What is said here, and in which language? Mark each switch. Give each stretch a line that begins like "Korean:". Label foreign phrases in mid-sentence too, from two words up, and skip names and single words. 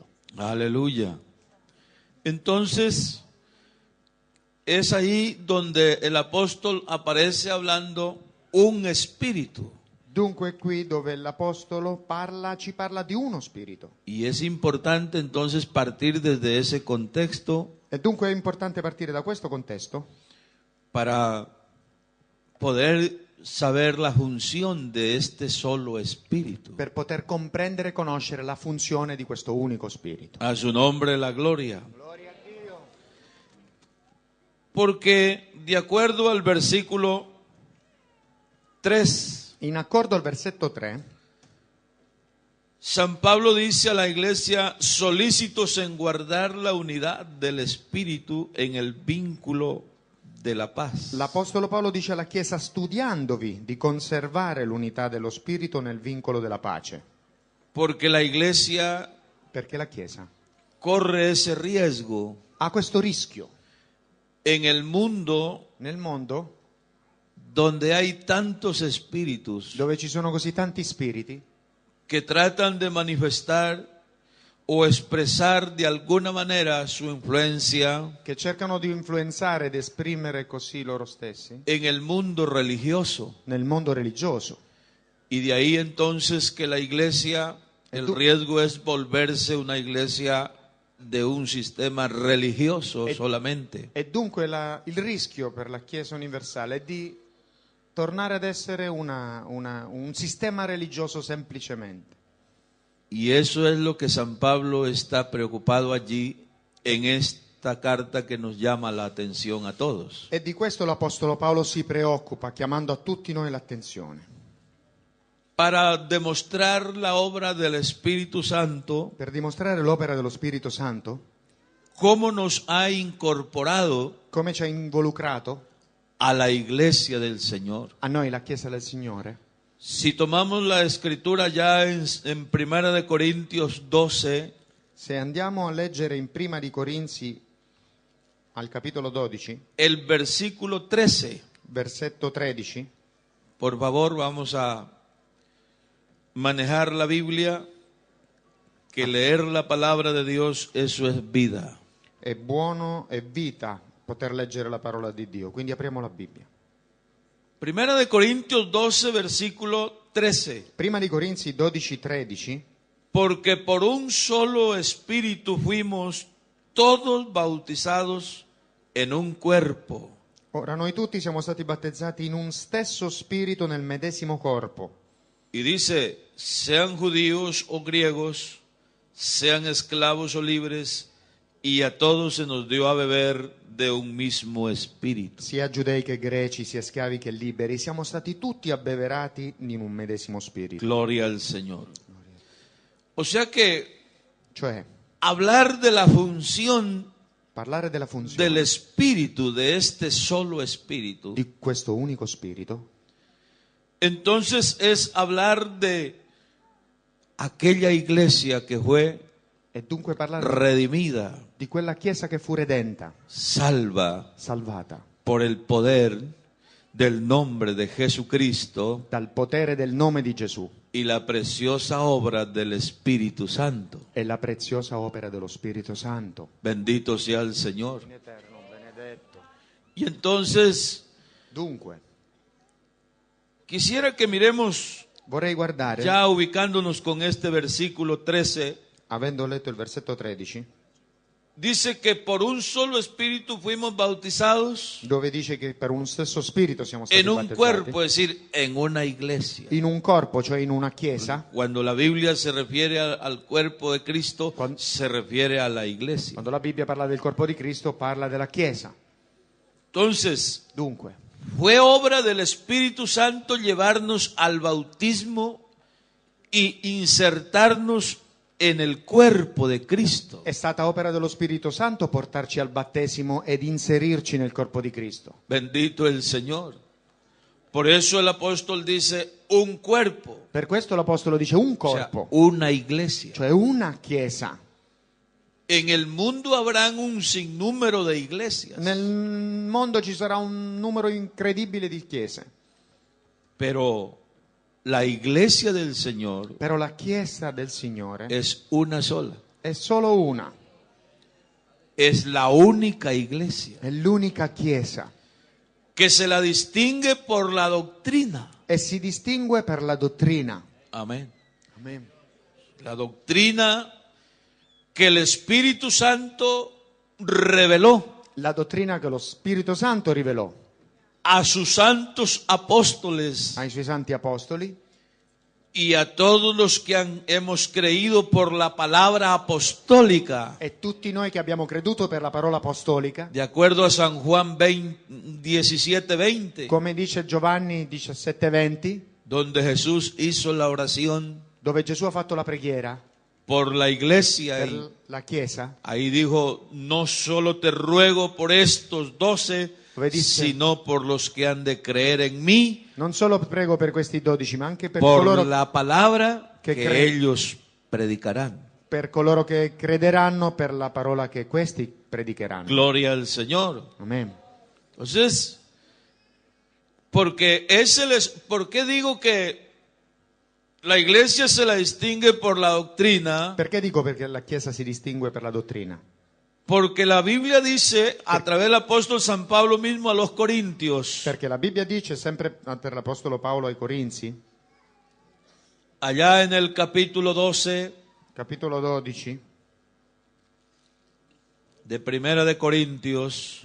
Spanish: Aleluya. Entonces, es ahí donde el apóstol aparece hablando un espíritu.
Italian: Dunque è qui dove l'Apostolo ci parla di uno Spirito.
Spanish: Y es importante entonces partir desde ese contexto
Italian: E dunque è importante partire da questo contesto
Spanish: para poder saber la función de este solo espíritu.
Italian: per poter comprendere e conoscere la funzione di questo unico Spirito.
Spanish: A su nombre la gloria. Porque de acuerdo al versículo 3,
Italian: In accordo al versetto 3,
Spanish: San Pablo dice a la iglesia, solícitos en guardar la unidad del espíritu en el vínculo de la paz.
Italian: l'Apostolo Paolo dice alla Chiesa, studiandovi di conservare l'unità dello Spirito nel vincolo della pace,
Spanish: Porque la iglesia
Italian: perché la Chiesa
Spanish: corre ese riesgo
Italian: ha questo rischio
Spanish: en el mundo
Italian: nel mondo
Spanish: donde hay tantos espíritus
Italian: dove ci sono così tanti spiriti
Spanish: que tratan de manifestar o expresar de alguna manera su influencia
Italian: che cercano di influenzare ed esprimere così loro stessi
Spanish: en el mundo religioso.
Italian: nel mondo religioso.
Spanish: Y de ahí entonces que la iglesia, el riesgo es volverse una iglesia de un sistema religioso solamente.
Italian: E dunque il rischio per la Chiesa universale è di tornare ad essere un sistema religioso semplicemente.
Spanish: Y eso es lo que San Pablo está preocupado allí en esta carta que nos llama la atención a todos.
Italian: E di questo l'Apostolo Paolo si preoccupa, chiamando a tutti noi l'attenzione.
Spanish: Para demostrar la obra del Espíritu Santo,
Italian: Per dimostrare l'opera dello Spirito Santo,
Spanish: cómo nos ha incorporado
Italian: come ci ha involucrato
Spanish: a la iglesia del Señor.
Italian: a noi la Chiesa del Signore.
Spanish: Si tomamos la escritura ya en 1 de Corintios 12,
Italian: Se andiamo a leggere in Prima di Corinzi al capitolo 12,
Spanish: el versículo 13,
Italian: versetto 13,
Spanish: por favor vamos a manejar la Biblia, que leer la palabra de Dios, eso es vida.
Italian: è buono, è vita poter leggere la parola di Dio. Quindi apriamo la Bibbia.
Spanish: 1 de Corintios 12, versículo 13.
Italian: Prima di Corinzi 12, 13,
Spanish: Porque por un solo espíritu fuimos todos bautizados en un cuerpo.
Italian: ora noi tutti siamo stati battezzati in un stesso spirito nel medesimo corpo.
Spanish: Y dice, sean judíos o griegos, sean esclavos o libres, y a todos se nos dio a beber de un mismo espíritu.
Italian: Sia giudei che greci, sia schiavi che liberi, siamo stati tutti abbeverati in un medesimo spirito.
Spanish: Gloria al Señor. O sea que
Italian: Cioè,
Spanish: hablar de la función
Italian: parlare della funzione
Spanish: del espíritu, de este solo espíritu,
Italian: di questo unico spirito,
Spanish: entonces es hablar de aquella iglesia que fue
Italian: e dunque parlare
Spanish: redimida,
Italian: di quella Chiesa che fu redenta,
Spanish: salva
Italian: salvata
Spanish: por el poder del nombre de Jesucristo
Italian: dal potere del nome di Gesù
Spanish: y la preciosa obra del Espíritu Santo.
Italian: e la preziosa opera dello Spirito Santo.
Spanish: Bendito sea el Señor.
Italian: Eterno, benedetto.
Spanish: Y entonces
Italian: Dunque,
Spanish: quisiera que miremos,
Italian: vorrei guardare,
Spanish: ya ubicándonos con este versículo 13,
Italian: avendo letto il versetto 13,
Spanish: dice que por un solo espíritu fuimos bautizados
Italian: dove dice che per un stesso spirito siamo stati
Spanish: en un
Italian: battezzati.
Spanish: cuerpo, es decir, en una iglesia.
Italian: In un corpo, cioè in una chiesa.
Spanish: Cuando la Biblia se refiere al cuerpo de Cristo,
Italian: Cuando-
Spanish: se refiere a la iglesia.
Italian: Quando la Bibbia parla del corpo di Cristo, parla della chiesa.
Spanish: Entonces,
Italian: Dunque,
Spanish: fue obra del Espíritu Santo llevarnos al bautismo y insertarnos en el cuerpo de Cristo.
Italian: è stata opera dello Spirito Santo portarci al battesimo ed inserirci nel corpo di Cristo.
Spanish: Bendito el Señor. Por eso el apóstol dice un cuerpo,
Italian: Per questo l'Apostolo dice un
Spanish: o sea,
Italian: corpo,
Spanish: una iglesia.
Italian: cioè una chiesa.
Spanish: En el mundo habrán un sinnúmero de iglesias,
Italian: Nel mondo ci sarà un numero incredibile di chiese,
Spanish: pero la iglesia del Señor
Italian: però la Chiesa del Signore
Spanish: es una sola.
Italian: è solo una,
Spanish: Es la única iglesia
Italian: è l'unica Chiesa
Spanish: que se la distingue por la doctrina.
Italian: e si distingue per la dottrina.
Spanish: Amén.
Italian: Amen.
Spanish: La doctrina que el Espíritu Santo reveló
Italian: La dottrina che lo Spirito Santo rivelò
Spanish: a sus santos apóstoles
Italian: ai suoi santi apostoli
Spanish: y a todos los que hemos creído por la palabra apostólica,
Italian: e tutti noi che abbiamo creduto per la parola apostolica,
Spanish: de acuerdo a San Juan 17:20,
Italian: come dice Giovanni 17:20,
Spanish: donde Jesús hizo la oración
Italian: dove Gesù ha fatto la preghiera
Spanish: por la iglesia. Y
Italian: per la Chiesa,
Spanish: ahí dijo, no solo te ruego por estos 12,
Italian: dove disse:
Spanish: sino por los que han de creer en mí,
Italian: non solo prego per questi 12, ma anche per
Spanish: por
Italian: coloro,
Spanish: la palabra que que creen. ellos predicarán.
Italian: per coloro che crederanno per la parola che questi predicheranno.
Spanish: Gloria al Señor.
Italian: Amen.
Spanish: Entonces, ¿por qué digo que la iglesia se la distingue por la doctrina?
Italian: Perché dico perché la Chiesa si distingue per la dottrina?
Spanish: Porque la Biblia dice, a través del apóstol San Pablo mismo a los Corintios,
Italian: Perché la Bibbia dice sempre per l'Apostolo Paolo ai Corinzi,
Spanish: allá en el capítulo 12
Italian: capitolo 12
Spanish: de Primera de Corintios,